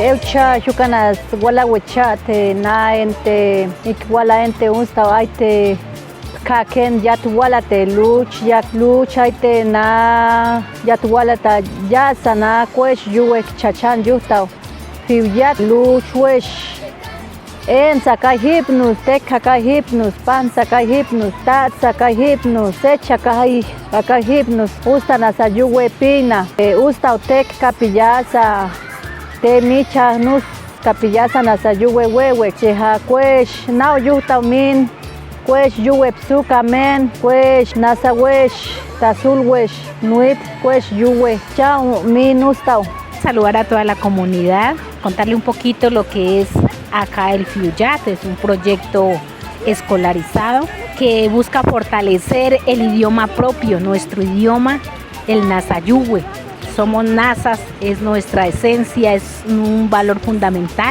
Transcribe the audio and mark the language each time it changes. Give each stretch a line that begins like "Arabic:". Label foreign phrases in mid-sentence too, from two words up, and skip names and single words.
Páez: lucha yucanas wala wechate na ente ikwala ente unsta aite kaken yat wala te lucha aite na yat wala ta ya sana kwesh yuwe chachan yuta fiuyat luchwesh en sakai hipnus tek sakai hipnus pan sakai hipnus tat sakai hipnus echa sakai hipnus usta nasa yuwe pina usta tek kapillasa te micha nus kapillasa nasa yuwe wewe cheha kwesh nao yuta min kwesh yuwe psuka men kwesh nasa wesh tazul wesh nuip kwesh yuwe chao min ustao.
Spanish: Saludar a toda la comunidad, contarle un poquito lo que es acá el Fiuyat. Es un proyecto escolarizado que busca fortalecer el idioma propio, nuestro idioma, el Nasayuhue. Somos nasas, es nuestra esencia, es un valor fundamental.